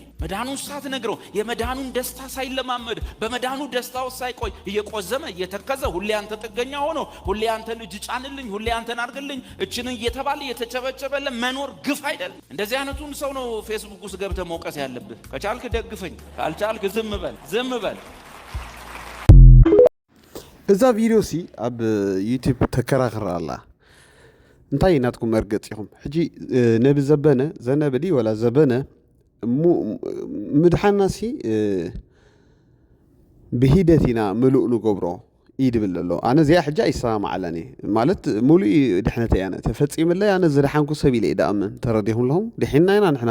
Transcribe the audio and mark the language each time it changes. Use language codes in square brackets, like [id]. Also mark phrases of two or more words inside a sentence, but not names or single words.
[am] መዳኑን ሳትነግረው የመዳኑን ደስታ ሳይለማመድ በመዳኑ ደስታው ሳይቆይ እየቆዘመ እየተከዘ ሁሌ አንተ ጥገኛ ሆኖ ሁሌ አንተ ልጅ ጫንልኝ ሁሌ አንተን አድርግልኝ እችን እየተባለ እየተጨበጨበለ መኖር ግፍ አይደል? እንደዚህ አይነቱን ሰው ነው ፌስቡክ ውስጥ ገብተህ መውቀስ ያለብህ። ከቻልክ ደግፈኝ፣ ካልቻልክ ዝም በል። [ti] እዛ ቪዲዮ ሲ ኣብ ዩቲዩብ ተከራክር ኣላ እንታይ ናትኩም መርገጽ ኢኹም ሕጂ ነቢ ዘበነ ዘነበዲ ወላ ዘበነ ምድሓና ሲ ብሂደት ኢና ምሉእ ንገብሮ ይድብል ኣሎ ኣነ እዚኣ ሕጂ ኣይሰማዓላኒ ማለት ሙሉእ ድሕነት እያ ተፈፂምለይ ኣነ ዝድሓንኩ ሰብ ኢለ ይዳእምን ተረዲኹም ኣለኹም ድሒና ኢና ንሕና